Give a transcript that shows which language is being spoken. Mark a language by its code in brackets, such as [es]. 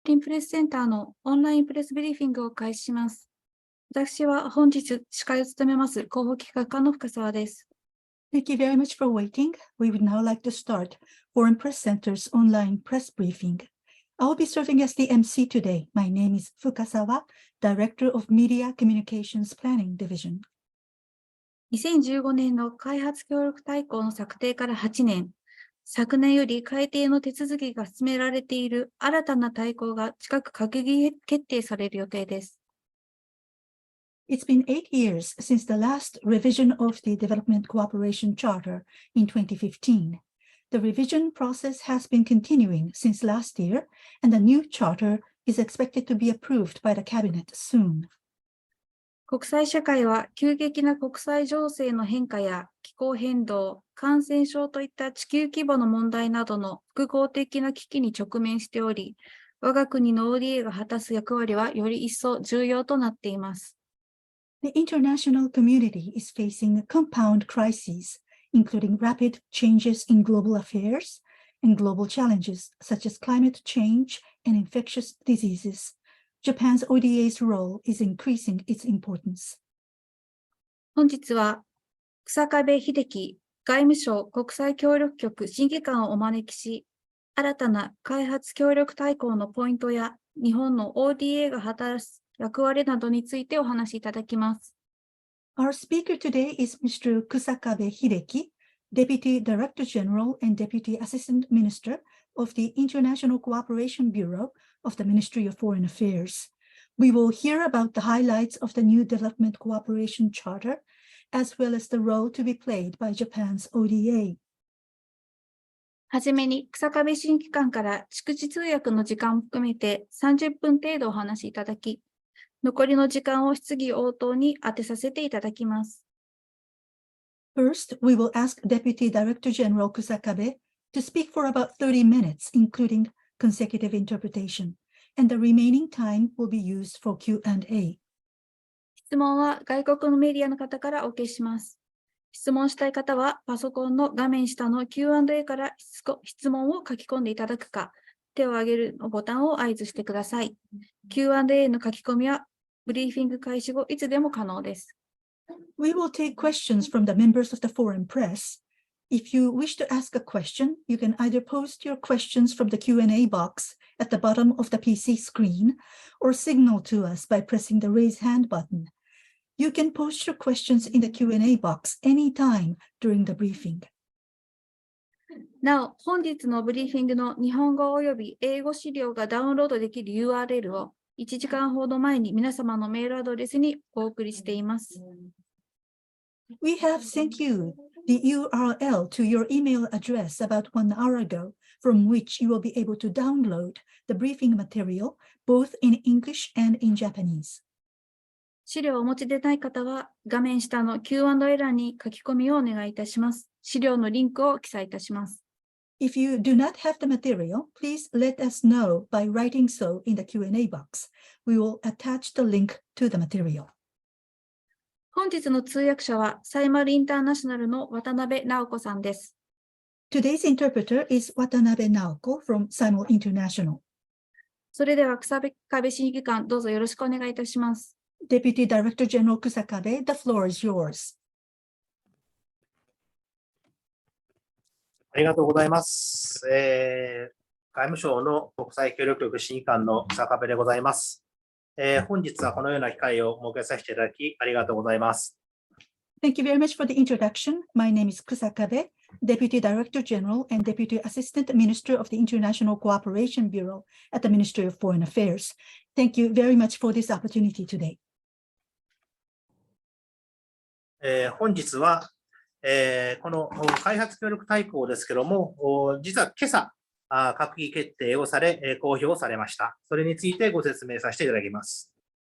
[ja] リンプレスセンターのオンラインプレスブリーフィングを開始します。私は本日司会を務めます広報企画課の深澤です。 [en] Thank you very much for waiting. We would now like to start Foreign Press Center's online press briefing. I will be serving as the MC today. My name is Fukasawa, Director of Media Communications Planning Division. [ja] 2015年の開発協力大綱の策定から8年、昨年より改定の手続きが進められている新たな大綱が近く閣議決定される予定です。 [en] It's been 8 years since the last revision of the Development Cooperation Charter in 2015. The revision process has been continuing since last year, and the new charter is expected to be approved by the Cabinet soon. [ja] 国際社会は急激な国際情勢の変化や気候変動、感染症といった地球規模の問題などの複合的な危機に直面しており、我が国の ODA が果たす役割はより一層重要となっています。 [en] The international community is facing compound crises, including rapid changes in global affairs and global challenges such as climate change and infectious diseases.Japan's ODA's role is increasing its importance. [ja] 本日は、日下部英樹外務省国際協力局審議官をお招きし、新たな開発協力大綱のポイントや日本の ODA が果たす役割などについてお話しいただきます。 [en] Our speaker today is Mr. KUSAKABE Hideki, Deputy Director General and Deputy Assistant Minister of the International Cooperation Bureau of the Ministry of Foreign Affairs. We will hear about the highlights of the new Development Cooperation Charter, as well as the role to be played by Japan's ODA. [ja] はじめに、日下部審議官から逐次通訳の時間を含めて30分程度お話しいただき、残りの時間を質疑応答に当てさせていただきます。 [en] First, we will ask Deputy Director General KUSAKABE to speak for about 30 minutes, including consecutive interpretation, and the remaining time will be used for Q&A. [ja] 質問は外国のメディアの方からお受けします。質問したい方はパソコンの画面下の Q&A から質問を書き込んでいただくか、手を挙げるボタンを合図してください。 Q&A の書き込みはブリーフィング開始後いつでも可能です。 [en] We will take questions from the members of the foreign press. If you wish to ask a question, you can either post your questions from the Q&A box at the bottom of the PC screen or signal to us by pressing the raise hand button. You can post your questions in the Q&A box anytime during the briefing. [ja] なお、本日のブリーフィングの日本語および英語資料がダウンロードできる URL を1時間ほど前に皆様のメールアドレスにお送りしています。 [en] We have sent you the URL to your email address about 1 hour ago, from which you will be able to download the briefing material, both in English and in Japanese. [ja] 資料をお持ちでない方は、画面下の Q&A 欄に書き込みをお願いいたします。資料のリンクを記載いたします。 [en] If you do not have the material, please let us know by writing so in the Q&A box. We will attach the link to the material. [ja] 本日の通訳者は、サイマルインターナショナルの渡辺直子さんです。 [en] Today's interpreter is Watanabe Naoko from Simul International. [ja] それでは、日下部審議官、どうぞよろしくお願いいたします。 [en] Deputy Director General KUSAKABE, the floor is yours. [ja] ありがとうございます。外務省の国際協力局審議官のKUSAKABEでございます。本日はこのような機会を設けさせていただき、ありがとうございます。 [en] Thank you very much for the introduction. My name is KUSAKABE, Deputy Director General and Deputy Assistant Minister of the International Cooperation Bureau at the Ministry of Foreign Affairs. Thank you very much for this opportunity today. [ja] 本日は、この開発協力大綱ですけども、実は今朝、閣議決定をされ、公表されました。それについてご説明させていただきます。